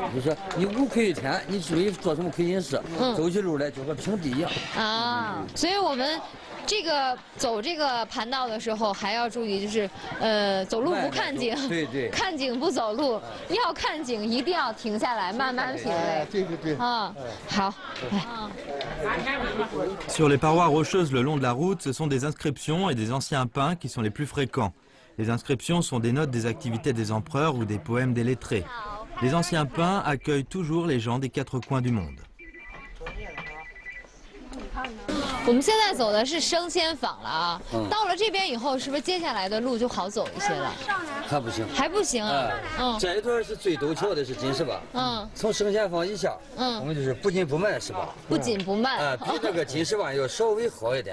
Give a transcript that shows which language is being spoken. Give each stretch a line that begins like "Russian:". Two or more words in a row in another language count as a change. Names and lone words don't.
Chinese: 就是说你无愧于天，你注意做什么亏心事，走起路来就和平地一样。所以我们这个走这个盘道的时候还要注意，就是走路不看景，对，看景不走路，要看景一定要停下来慢慢品味。对。好。
French: Sur les parois rocheuses le long de la route, ce sont des inscriptions et des anciens pins qui sont les plus fréquents. Les inscriptions sont des notes des activités des empereurs ou des poèmes des lettrés. Les anciens pins accueillent toujours les gens des 4 coins du monde.
Chinese: 我们现在走的是生鲜坊了啊，到了这边以后，是不是接下来的路就好走一些了？还不行，还不行啊。这一段是最陡峭的是金石坝。从生鲜坊以下，我们就是不紧不慢是吧？不紧不慢。比这个金石坝要稍微好一点。